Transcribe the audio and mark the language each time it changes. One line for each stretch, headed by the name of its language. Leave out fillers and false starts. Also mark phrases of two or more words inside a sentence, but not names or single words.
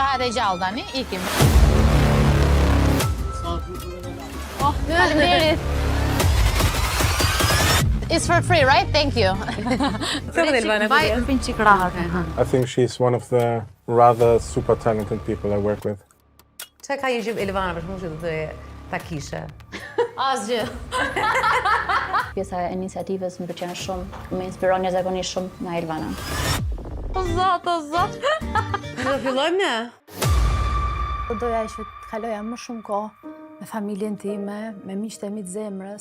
Albanian: gjallë tani, ikim. Faleminderit.
English: It's for free, right? Thank you. I think she's one of the rather super talented people I work with.
Albanian: Çka ka një gjë Elvana për shkak të ta kishe? Asgjë. Pjesa e iniciativës më pëlqen shumë, më inspiron jashtëzakonisht shumë nga Elvana. O zot. Do fillojmë ne? Doja që të kaloja më shumë kohë me familjen time, me miqtë e mi të zemrës.